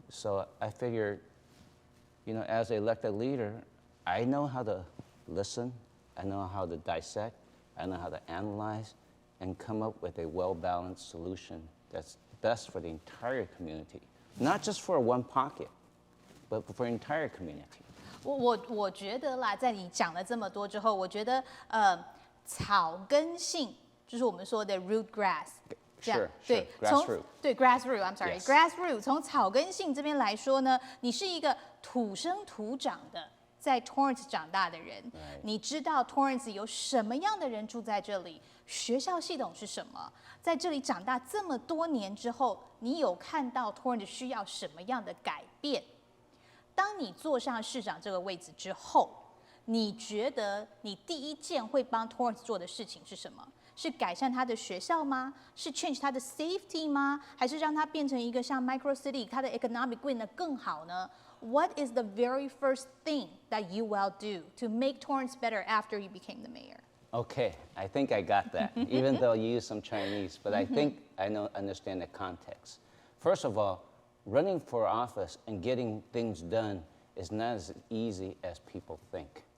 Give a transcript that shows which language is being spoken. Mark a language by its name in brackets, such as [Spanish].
[English] So I figured, you know, as an elected leader, I know how to listen, I know how to dissect, I know how to analyze, and come up with a well-balanced solution that's best for the entire community, not just for one pocket, but for the entire community. [Chinese] 我觉得啦，在你讲了这么多之后，我觉得草根性就是我们说的 [English] root grass， [Chinese] 这样 [English] Sure, [Chinese] 对， [English] sure. [Chinese] 从对 grassroot， [English] I'm sorry， Yes. [Chinese] grassroot 从草根性这边来说呢，你是一个土生土长的在 Torrance 长大的人，你知道 Torrance 有什么样的人住在这里，学校系统是什么，在这里长大这么多年之后，你有看到 Torrance 需要什么样的改变？当你坐上市长这个位置之后，你觉得你第一件会帮 Torrance 做的事情是什么？是改善他的学校吗？是 change 他的 safety 吗？还是让它变成一个像 micro city， 它的 economic 变得更好呢？ [English] What is the very first thing that you will do to make Torrance better after you became the mayor? Okay, I think I got that, even though you use some Chinese, but I think I understand the context. First of all, running for office and getting things done is not as easy as people think.